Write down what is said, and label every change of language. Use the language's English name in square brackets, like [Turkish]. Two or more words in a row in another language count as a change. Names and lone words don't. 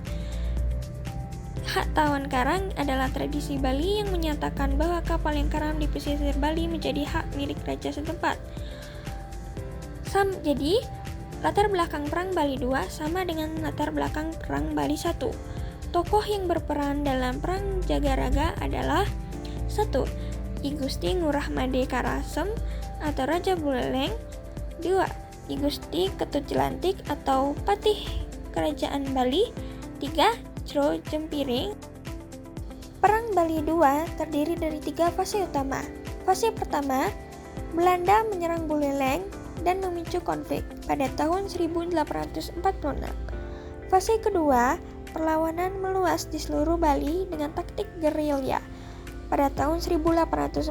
[Indonesian] Hak tawon karang adalah tradisi Bali yang menyatakan bahwa kapal yang karam di pesisir Bali menjadi hak milik raja setempat. Jadi, latar belakang Perang Bali II sama dengan latar belakang Perang Bali I. Tokoh yang berperan dalam Perang Jagaraga adalah 1. I Gusti Ngurah Made Karasem atau Raja Buleleng. 2. I Gusti Ketut Jelantik atau Patih Kerajaan Bali. 3. Cro Jempiring. Perang Bali II terdiri dari 3 fase utama. Fase pertama, Belanda menyerang Buleleng dan memicu konflik pada tahun 1846. Fase kedua, perlawanan meluas di seluruh Bali dengan taktik gerilya pada tahun 1848.